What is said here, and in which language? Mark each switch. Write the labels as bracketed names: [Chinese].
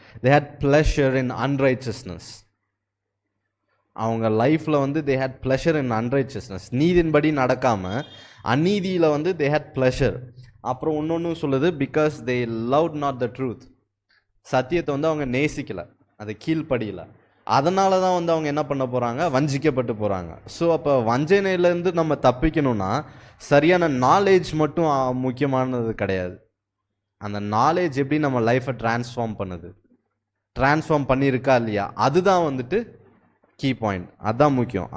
[English] they had pleasure in unrighteousness. [Tamil] அவங்க லைஃப்பில் வந்து [English] they had pleasure in unrighteousness. [Tamil] நீதின்படி நடக்காமல் அநீதியில் வந்து [English] they had pleasure. [Tamil] அப்புறம் இன்னொன்று சொல்லுது, [English] because they loved not the truth. [Tamil] சத்தியத்தை வந்து அவங்க நேசிக்கலை, அது கீழ்ப்படியில். அதனால தான் வந்து அவங்க என்ன பண்ண போகிறாங்க? வஞ்சிக்கப்பட்டு போகிறாங்க. ஸோ அப்போ வஞ்சனையிலேருந்து நம்ம தப்பிக்கணும்னா சரியான நாலேஜ் மட்டும் முக்கியமானது கிடையாது. அந்த நாலேஜ் எப்படி நம்ம லைஃப்பை டிரான்ஸ்ஃபார்ம் பண்ணுது, டிரான்ஸ்ஃபார்ம் பண்ணியிருக்கா இல்லையா, அதுதான் வந்துட்டு கீ பாயிண்ட். அதுதான் முக்கியம்.